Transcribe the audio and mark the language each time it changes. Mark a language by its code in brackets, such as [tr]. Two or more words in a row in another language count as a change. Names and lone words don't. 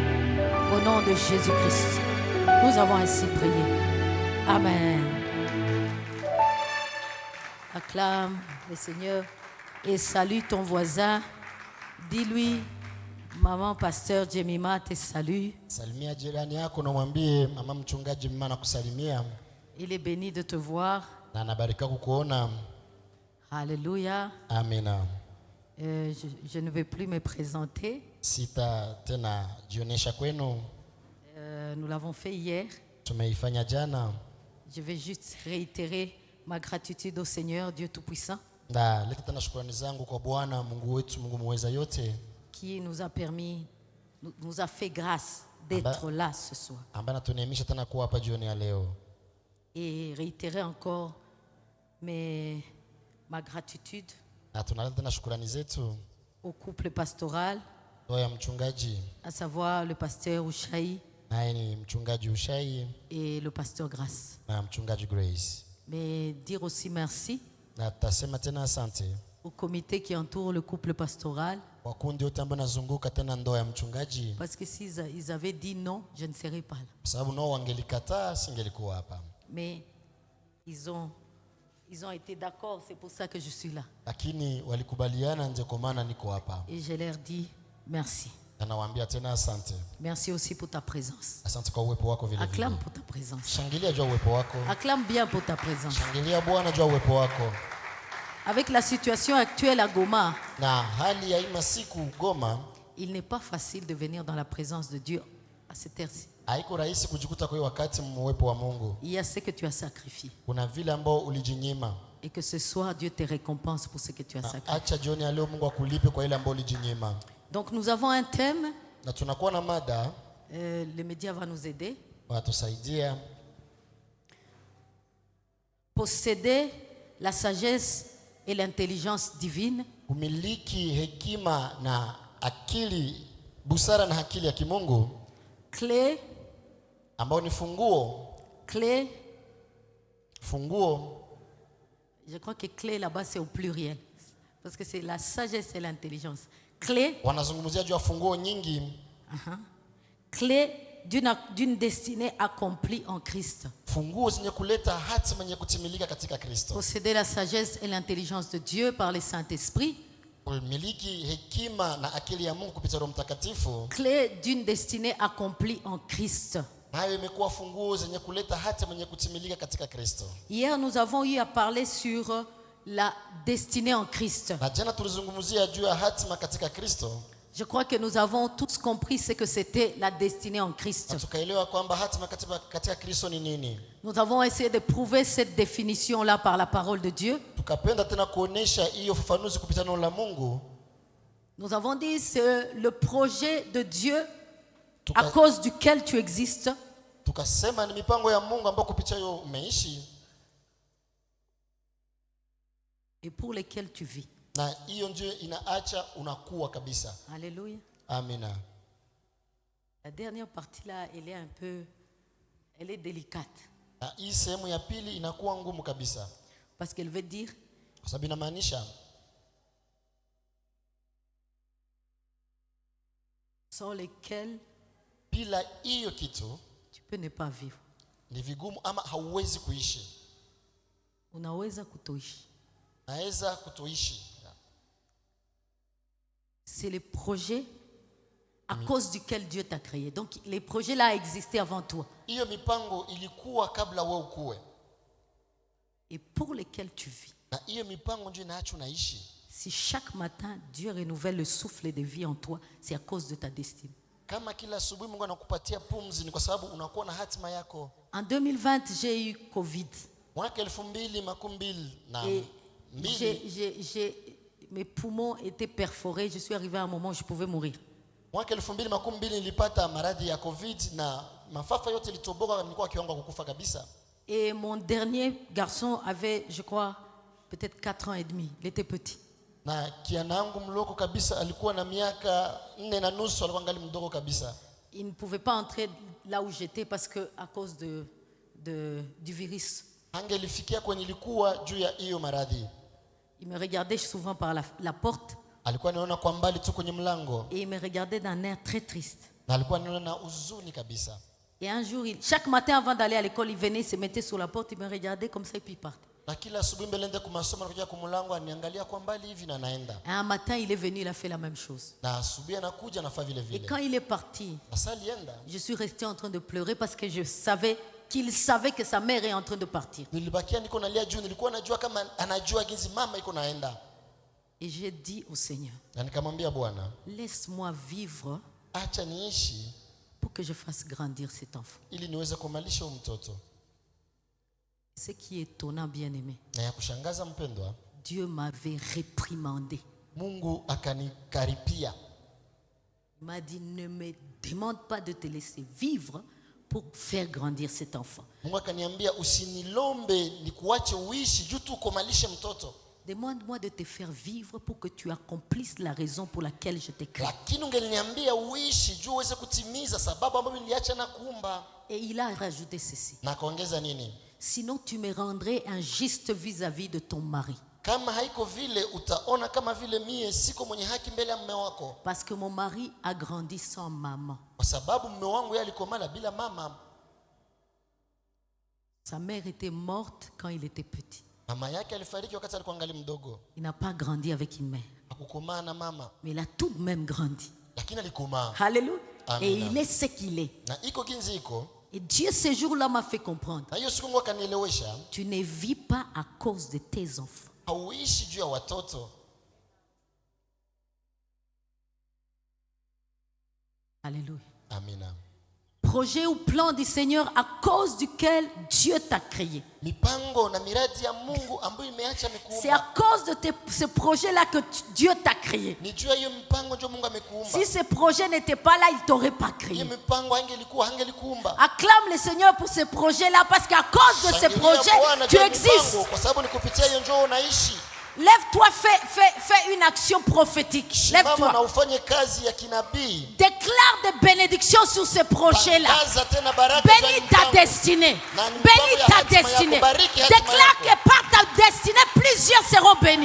[fr] Au nom de Jésus-Christ, nous avons ainsi prié. Amen. Acclame le Seigneur et salue ton voisin. Dis-lui, maman pasteur Jemima te salue. [sw] Salimia jirani yako na mwambie mama mchungaji Jemima nakusalimia. [fr] Il est béni de te voir. [sw] Na anabarika kukuona. [fr] Alléluia. Amen. Je ne vais plus me présenter. [sw] Sita tena jionesha kwenu. [fr] Nous l'avons fait hier. [sw] Tumeifanya jana. [fr] Je vais juste réitérer ma gratitude au Seigneur Dieu Tout-Puissant. [sw] Da leta tena shukrani zangu kwa Bwana Mungu wetu, Mungu muweza yote, [fr] qui nous a permis, nous a fait grâce d'être là ce soir. [sw] ambaye anatuneemisha tena kuwa hapa jioni ya leo, [fr] Et réitérer encore ma gratitude [sw] na tunaleta tena shukrani zetu [fr] au couple pastoral, [sw] ndoa ya mchungaji, [fr] à savoir le pasteur Ushai [sw] naye ni mchungaji Ushai [fr] et le pasteur Grace. [sw] na mchungaji Grace. [fr] Mais dire aussi merci [sw] Na tutasema tena asante [fr] au comité qui entoure le couple pastoral, [sw] kwa kundi yote ambayo nazunguka tena ndoa ya mchungaji, [fr] parce que s'ils avaient dit non, je ne serais pas là. [sw] kwa sababu nao wangelikataa singelikuwa hapa, [fr] Mais ils ont été d'accord, c'est pour ça que je suis là. [sw] lakini walikubaliana, ndio kwa maana niko hapa. [fr] Et je leur dis merci. [sw] Na nawaambia tena asante. [fr] Merci aussi pour ta présence. [sw] Asante kwa uwepo wako vile vile. [fr] Acclame pour ta présence. [sw] Shangilia juu ya uwepo wako. [fr] Acclame bien pour ta présence. [sw] Shangilia Bwana juu ya uwepo wako. [fr] Avec la situation actuelle à Goma, [sw] Na hali ya hii masiku Goma, [fr] il n'est pas facile de venir dans la présence de Dieu à cette heure-ci. [sw] haiko rahisi kujikuta kwa wakati uwepo wa Mungu. [fr] Il y a ce que tu as sacrifié. [sw] Kuna vile ambao ulijinyima. [fr] Et que ce soir, Dieu te récompense pour ce que tu as sacrifié. [sw] Acha jioni ya leo Mungu akulipe kwa ile ambao ulijinyima. [fr] Donc nous avons un thème. [sw] Na tunakuwa na mada. [fr] Le média va nous aider. [sw] Watusaidia. [fr] Posséder la sagesse et l'intelligence divine. [sw] Kumiliki hekima na akili, busara na akili ya kimungu. [fr] Clé. [sw] Ambao ni funguo. [fr] Clé. [sw] Funguo. [fr] Je crois que clé là-bas c'est au pluriel. Parce que c'est la sagesse et l'intelligence. Clé. [sw] Wanazungumzia juu ya funguo nyingi. [fr] Clé d'une destinée accomplie en Christ. [sw] Funguo zenye kuleta hatima yenye kutimilika katika Kristo. [fr] Posséder la sagesse et l'intelligence de Dieu par le Saint-Esprit. [sw] Kumiliki hekima na akili ya Mungu kupitia Roho Mtakatifu. [fr] Clé d'une destinée accomplie en Christ. [sw] Nayo imekuwa funguo zenye kuleta hatima yenye kutimilika katika Kristo. [fr] Hier nous avons eu à parler sur la destinée en Christ. [sw] Na jana tulizungumzia juu ya hatima katika Kristo. [fr] Je crois que nous avons tous compris ce que c'était la destinée en Christ. [sw] Tukaelewa kwamba hatima katika Kristo ni nini. [fr] Nous avons essayé de prouver cette définition-là par la parole de Dieu. [sw] Tukapenda tena kuonesha hiyo ufafanuzi kupitia neno la Mungu. [fr] Nous avons dit c'est le projet de Dieu à cause duquel tu existes. [sw] Tukasema ni mipango ya Mungu ambayo kupitia hiyo umeishi. [fr] Et pour lesquels tu vis. [sw] Na hiyo ndio inaacha unakuwa kabisa. [fr] Alléluia. [sw] Amina. [fr] La dernière partie là, elle est délicate. [sw] Na hii sehemu ya pili inakuwa ngumu kabisa. [fr] Parce qu'elle veut dire [sw] kwa sababu inamaanisha [fr] sans lesquels [sw] bila hiyo kitu [fr] tu peux ne pas vivre. [sw] Ni vigumu ama hauwezi kuishi. Unaweza kutoishi. Naweza kutoishi. [fr] C'est le projet à cause duquel Dieu t'a créé. Donc les projets là existaient avant toi. [sw] Hiyo mipango ilikuwa kabla wewe ukue. [fr] Et pour lesquels tu vis. [sw] Na hiyo mipango ndio inaacha unaishi. [fr] Si chaque matin Dieu renouvelle le souffle de vie en toi, c'est à cause de ta destinée. [sw] Kama kila asubuhi Mungu anakupatia pumzi ni kwa sababu unakuwa na hatima yako. [fr] En 2020, j'ai eu Covid. [sw] Mwaka 2020 na [fr] mes poumons étaient perforés, je suis arrivé à un moment où je pouvais mourir. [sw] Mwaka 2020 nilipata maradhi ya Covid na mafafa yote litoboka, nilikuwa kiwango kukufa kabisa. [fr] Et mon dernier garçon avait, je crois, peut-être 4 ans et demi. Il était petit. [sw] Na kianangu mloko kabisa alikuwa na miaka 4 na nusu, alikuwa ngali mdogo kabisa. [fr] Il ne pouvait pas entrer là où j'étais parce que à cause du virus. [sw] Angelifikia kwenye nilikuwa juu ya hiyo maradhi. [fr] Il me regardait souvent par la porte. [sw] Alikuwa anaona kwa mbali tu kwenye mlango. [fr] Et il me regardait d'un air très triste. [sw] Na alikuwa anaona na huzuni kabisa. [fr] Et un jour, chaque matin avant d'aller à l'école, il venait, il se mettait sur la porte, il me regardait comme ça et puis il partait. [sw] Na kila asubuhi mbele nende kumasomo anakuja kwa mlango aniangalia kwa mbali hivi na naenda. [fr] Un matin, il est venu, il a fait la même chose. [sw] Na asubuhi anakuja anafanya vile vile. [fr] Et quand il est parti, je suis resté en train de pleurer parce que je savais qu'il savait que sa mère est en train de partir. [sw] Nilibakia niko nalia juu, nilikuwa najua kama anajua jinsi mama iko naenda. [fr] Et j'ai dit au Seigneur, [sw] na nikamwambia Bwana, [fr] laisse-moi vivre [sw] acha niishi [fr] pour que je fasse grandir cet enfant. [sw] Ili niweze kumalisha mtoto. [fr] Ce qui est étonnant, bien-aimé. [sw] Na ya kushangaza mpendwa, [fr] Dieu m'avait réprimandé. [sw] Mungu akanikaripia. [fr] Il m'a dit, ne me demande pas de te laisser vivre pour faire grandir cet enfant. [sw] Mungu akaniambia usinilombe nikuache uishi juu tu ukomalishe mtoto. [fr] Demande-moi de te faire vivre pour que tu accomplisses la raison pour laquelle je t'ai créé. [sw] Lakini ungeniambia uishi juu uweze kutimiza sababu ambayo niliacha na kuumba. [fr] Et il a rajouté ceci. [sw] Na kaongeza nini? [fr] Sinon tu me rendrais injuste vis-à-vis de ton mari. [sw] Kama haiko vile utaona kama vile mie siko mwenye haki mbele ya mume wako. [fr] Parce que mon mari a grandi sans maman. [sw] Kwa sababu mume wangu yeye alikomala bila mama. [fr] Sa mère était morte quand il était petit. [sw] Mama yake alifariki wakati alikuwa angali mdogo. [fr] Il n'a pas grandi avec une mère. [sw] Hakukomaa na mama. [fr] Mais il a tout de même grandi. [sw] Lakini alikomaa. [fr] Alléluia. Amen. Et il est ce qu'il est. [sw] Na iko ginzi iko. [fr] Et Dieu ce jour-là m'a fait comprendre. [sw] Na hiyo siku Mungu akanielewesha. [fr] Tu ne vis pas à cause de tes enfants. [sw] Hauishi juu ya watoto. [fr] Alléluia. [sw] Amina. [fr] Projet ou plan du Seigneur à cause duquel Dieu t'a créé. [sw] Mipango na miradi ya Mungu ambayo imeacha mikuumba. [fr] C'est à cause de ce projet-là que Dieu t'a créé. [sw] Ni juu ya hiyo mipango ndio Mungu amekuumba. [fr] Si ce projet n'était pas là, il ne t'aurait pas créé. [sw] Hiyo mipango hangelikuumba. [fr] Acclame le Seigneur pour ce projet-là parce qu'à cause de ce projet, tu existes. [sw] Kwa sababu ni kupitia hiyo njoo unaishi. [fr] Lève-toi, fais une action prophétique. Lève-toi. Déclare des bénédictions sur ce projet-là. Bénis ta destinée. Bénis ta destinée. Déclare que par ta destinée, plusieurs seront bénis.